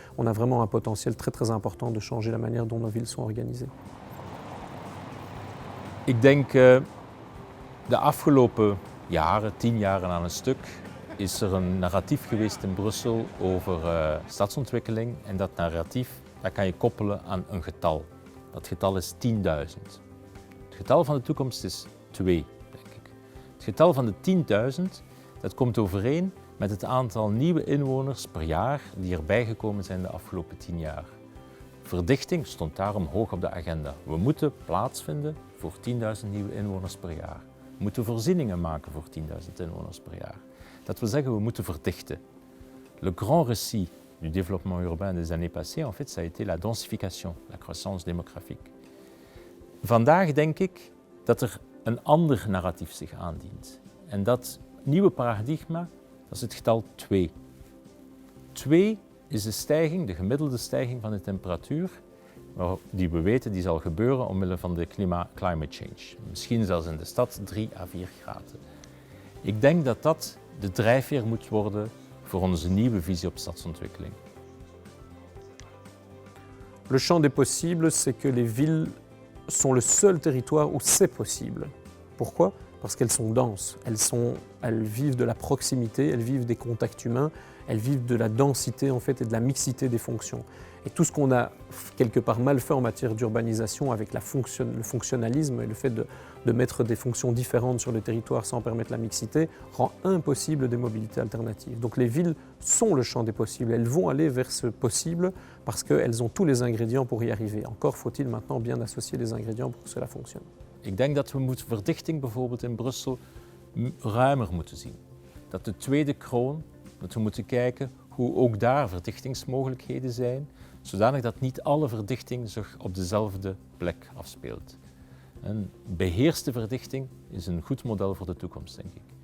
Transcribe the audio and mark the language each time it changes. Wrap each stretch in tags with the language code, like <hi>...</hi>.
<fr>On a vraiment un potentiel très très important de changer la manière dont nos villes sont organisées.</fr> <nl>Ik denk de afgelopen jaren, 10 jaren aan een stuk, is er een narratief geweest in Brussel over stadsontwikkeling. En dat narratief dat kan je koppelen aan een getal. Dat getal is 10.000. Het getal van de toekomst is 2, denk ik. Het getal van de 10.000, dat komt overeen met het aantal nieuwe inwoners per jaar die erbij gekomen zijn de afgelopen 10 jaar. Verdichting stond daarom hoog op de agenda. We moeten plaats vinden voor 10.000 nieuwe inwoners per jaar. We moeten voorzieningen maken voor 10.000 inwoners per jaar. Dat wil zeggen, we moeten verdichten.</nl> <fr>Le grand récit du développement urbain des années passées, en fait, ça a été la densification, la croissance démographique.</fr> <nl>Vandaag denk ik dat er een ander narratief zich aandient. En dat nieuwe paradigma, dat is het getal 2. 2 is de stijging, de gemiddelde stijging van de temperatuur, die we weten die zal gebeuren omwille van de</nl> <en>climate change.</en> <nl>Misschien zelfs in de stad 3 à 4 graden. Ik denk dat dat de drijfveer moet worden voor onze nieuwe visie op stadsontwikkeling.</nl> <fr>Le champ des possibles, c'est que les villes sont le seul territoire où c'est possible. Pourquoi ? Parce qu'elles sont denses, elles vivent de la proximité, elles vivent des contacts humains, elles vivent de la densité en fait et de la mixité des fonctions. Et tout ce qu'on a quelque part mal fait en matière d'urbanisation avec le fonctionnalisme et le fait de mettre des fonctions différentes sur le territoire sans permettre la mixité rend impossible des mobilités alternatives. Donc les villes sont le champ des possibles, elles vont aller vers ce possible parce qu'elles ont tous les ingrédients pour y arriver. Encore faut-il maintenant bien associer les ingrédients pour que cela fonctionne.</fr> <nl>Ik denk dat we verdichting bijvoorbeeld in Brussel ruimer moeten zien. Dat de tweede kroon, dat we moeten kijken hoe ook daar verdichtingsmogelijkheden zijn, zodanig dat niet alle verdichting zich op dezelfde plek afspeelt. Een beheerste verdichting is een goed model voor de toekomst, denk ik.</nl>